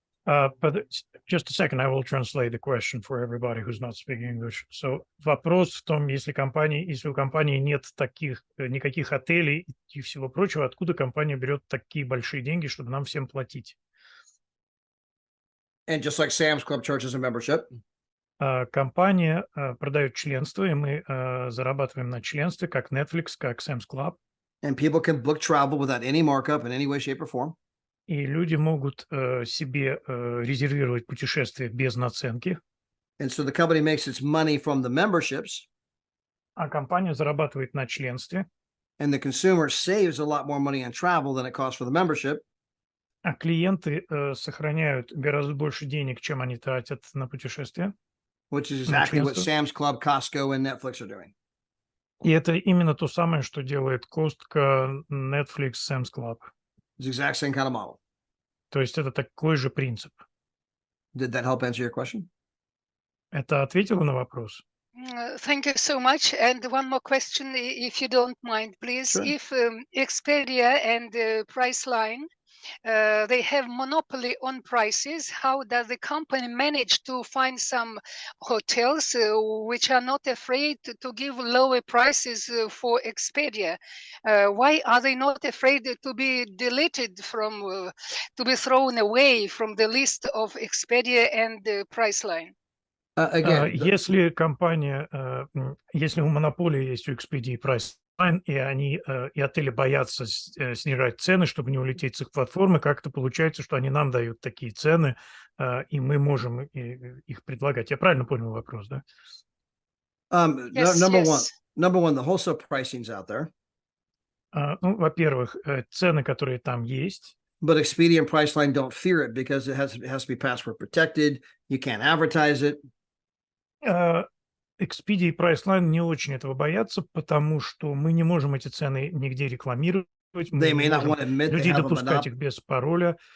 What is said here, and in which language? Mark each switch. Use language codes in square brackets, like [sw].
[en] But just a second, I will translate the question for everybody who's not speaking English. [ru] So вопрос в том, если у компании нет никаких отелей и всего прочего, откуда компания берет такие большие деньги, чтобы нам всем платить? [en] And just like Sam's Club charges a membership. [ru] Компания продает членство, и мы зарабатываем на членстве, как Netflix, как Sam's Club. [en] And people can book travel without any markup in any way, shape, or form. [ru] И люди могут себе резервировать путешествия без наценки. [en] And so the company makes its money from the memberships. [ru] А компания зарабатывает на членстве. [en] And the consumer saves a lot more money on travel than it costs for the membership. [ru] А клиенты сохраняют гораздо больше денег, чем они тратят на путешествия. [en] Which is exactly what Sam's Club, Costco, and Netflix are doing. [ru] И это именно то самое, что делает Costco, Netflix, Sam's Club. [en] It's the exact same kind of model. [ru] То есть это такой же принцип. [en] Did that help answer your question? [ru] Это ответило на вопрос? [en] Thank you so much. And one more question, if you don't mind, please. Sure. If Expedia and Priceline, they have monopoly on prices, how does the company manage to find some hotels which are not afraid to give lower prices for Expedia? Why are they not afraid to be deleted from, to be thrown away from the list of Expedia and Priceline? Again, [ru] Если компания, если у монополии есть у Expedia и Priceline, и они и отели боятся снижать цены, чтобы не улететь с их платформы, как-то получается, что они нам дают такие цены, и мы можем их предлагать. Я правильно понял вопрос, да? [en] Yes, number one, the wholesale pricing's out there. [ru] Ну, во-первых, цены, которые там есть. [en] But Expedia and Priceline don't fear it because it has to be password protected. You can't advertise it. [ru] Expedia и Priceline не очень этого боятся, потому что мы не можем эти цены нигде рекламировать. Мы не можем людей допускать их без пароля.